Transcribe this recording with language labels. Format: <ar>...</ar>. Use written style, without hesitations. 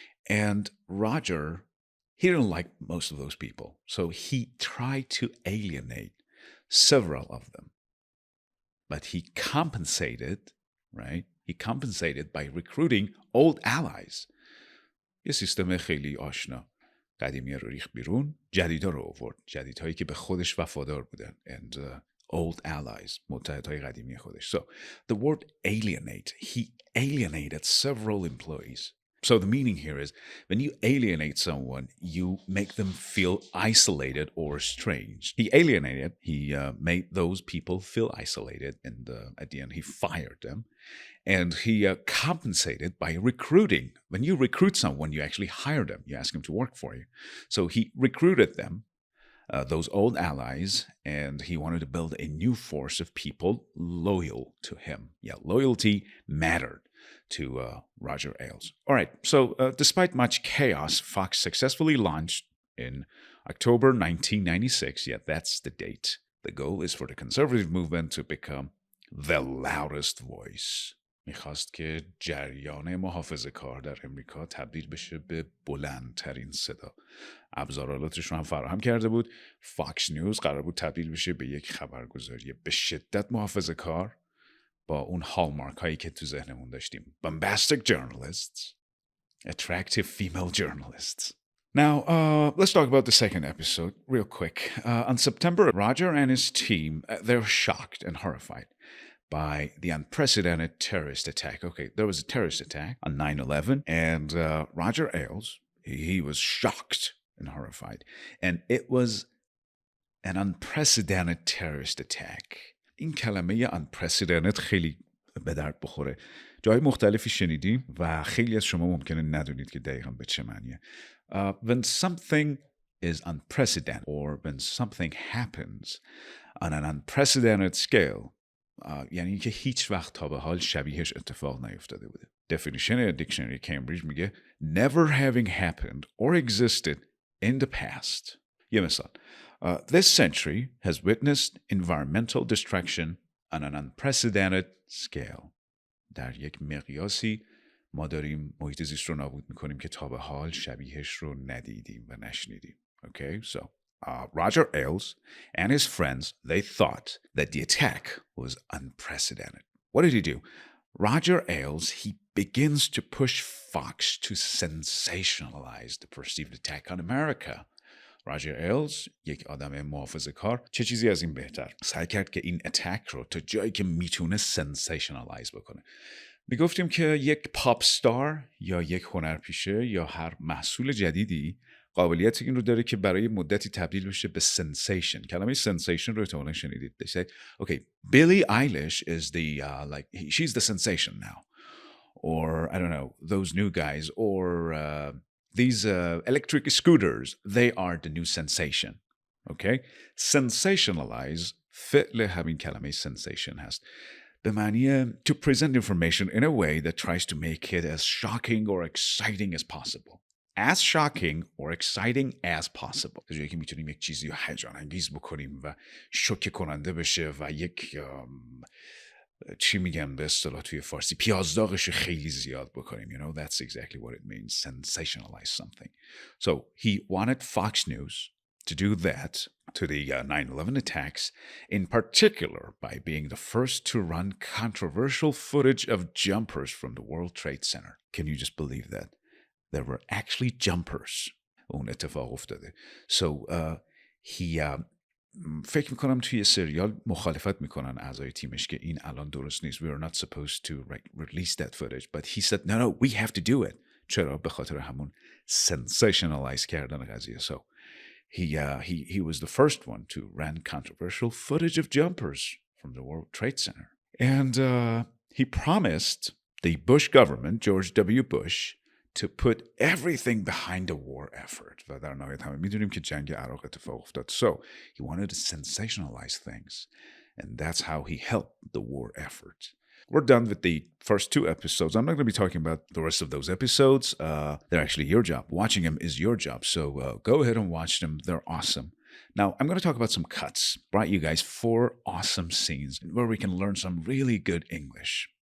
<en>And Roger, he didn't like most of those people. So he tried to alienate several of them. But he compensated, right? He compensated by recruiting old allies.</en> <fa>یه سیستم خیلی آشنا. قدیمی رو ریخت بیرون, جدیدا رو آورد. جدیدهایی که به خودش وفادار بودن.</fa> <en>And old allies,</en> <fa>متحدهای قدیمی خودش.</fa> <en>So the word alienate, he alienated several employees. So the meaning here is, when you alienate someone, you make them feel isolated or strange. He alienated, he made those people feel isolated, and at the end he fired them. And he compensated by recruiting. When you recruit someone, you actually hire them. You ask them to work for you. So he recruited them, those old allies, and he wanted to build a new force of people loyal to him. Yeah, loyalty mattered to Roger Ailes. All right, so despite much chaos, Fox successfully launched in October 1996. Yeah, that's the date. The goal is for the conservative movement to become the loudest voice.</en> <fa>میخواست که جریان محافظه کار در امریکا تبدیل بشه به بلندترین صدا. ابزارالاتش رو هم فراهم کرده بود. فاکس نیوز قرار بود تبدیل بشه به یک خبرگزاری به شدت محافظه کار با اون هالمارک هایی که تو ذهنمون داشتیم.</fa> <en>Bombastic journalists, attractive female journalists. Now, let's talk about the second episode real quick. On September, Roger and his team, they're shocked and horrified by the unprecedented terrorist attack. Okay, there was a terrorist attack on 9/11, and Roger Ailes, he was shocked and horrified. And it was an unprecedented terrorist attack.</en> <fa>این کلمه unprecedented خیلی به درد بخوره. جای مختلفی شنیدیم و خیلی از شما ممکنه ندونید که دقیقاً به چه معنیه.</fa> <en>When something is unprecedented, or when something happens on an unprecedented scale,</en> <fa>یعنی که هیچ وقت تا به حال شبیهش اتفاق نیفتاده بوده.</fa> <en>Definition</en> <fa>دیکشنری کمبریج میگه</fa> <en>never having happened or existed in the past.</en> <fa>یه مثال.</fa> <en>This century has witnessed environmental destruction on an unprecedented scale.</en> <fa>در یک مقیاسی ما داریم محیط زیست رو نابود میکنیم که تا به حال شبیهش رو ندیدیم و نشنیدیم.</fa> <en>Okay, so Roger Ailes and his friends, they thought that the attack was unprecedented. What did he do? Roger Ailes, he begins to push Fox to sensationalize the perceived attack on America.</en> <fa>راجر ایلز، یک آدم محافظه کار، چه چیزی از این بهتر، سعی کرد که این اتک رو تا جایی که میتونه سنسیشنالایز بکنه. میگفتیم که یک پاپ ستار یا یک هنرپیشه یا هر محصول جدیدی قابلیت این رو داره که برای مدتی تبدیل بشه به سنسیشن. کلمه سنسیشن رو احتمالاً شنیدید.</fa> <en>They say, okay, Billie Eilish is the she's the sensation now, or I don't know, those new guys, or these electric scooters, they are the new sensation.</en> <fa>Okay, sensationalize فعل همین کلمه sensation هست. به معنی</fa> <en>to present information in a way that tries to make it as shocking or exciting as possible. As shocking or exciting as possible.</en> <fa>تا جایی که میتونیم یک چیزی رو هیجان انگیز بکنیم و شوکه کننده بشه و یک چی میگم به اصطلاح توی فارسی پیازداغش خیلی زیاد بکنیم.</fa> <en>You know, that's exactly what it means. Sensationalize something. So he wanted Fox News to do that to the 9/11 attacks, in particular by being the first to run controversial footage of jumpers from the World Trade Center. Can you just believe that? There were actually jumpers.</en> <fa>اون اتفاق افتاده.</fa> <en>So he</en> <fa>فکر میکنم توی سریال مخالفت میکنن اعضای تیمش که این الان درست نیست.</fa> <en>We are not supposed to release that footage. But he said, no, we have to do it.</en> <fa>چرا؟ به خاطر همون sensationalize کردن قضیه.</fa> <en>So he was the first one to run controversial footage of jumpers from the World Trade Center. And he promised the Bush government, George W. Bush, to put everything behind the war effort.</en> <fa>و در نهایت همه میدونیم که جنگ عراق اتفاق افتاد.</fa> <en>So he wanted to sensationalize things. And that's how he helped the war effort. We're done with the first 2 episodes. I'm not going to be talking about the rest of those episodes. They're actually your job. Watching them is your job. So go ahead and watch them. They're awesome. Now, I'm going to talk about some cuts. Brought you guys 4 awesome scenes where we can learn some really good English.</en>